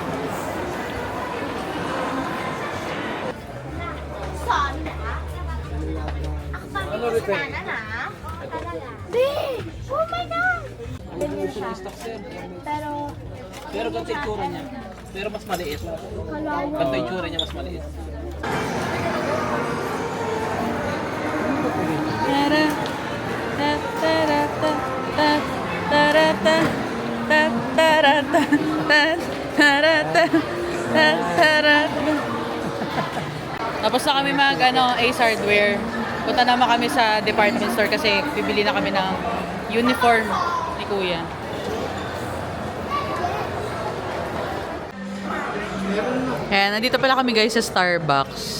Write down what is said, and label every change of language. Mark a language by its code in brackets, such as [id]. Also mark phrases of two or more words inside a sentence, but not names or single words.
[en] Oh my God! [tl] Ganyan siya. Pero Ganito yung itsura niya. Pero mas maliit. kalawa. Ganito yung itsura niya, mas maliit. Tara, ta, tara, ta, ta, tara, ta, ta, tara, ta, ta, tara, ta, ta, tara, ta. Tapos na kami mag Ace Hardware. Punta naman kami sa [en] department store [tl] kasi bibili na kami ng uniform ni Kuya. Ayan, nandito pala kami guys sa Starbucks.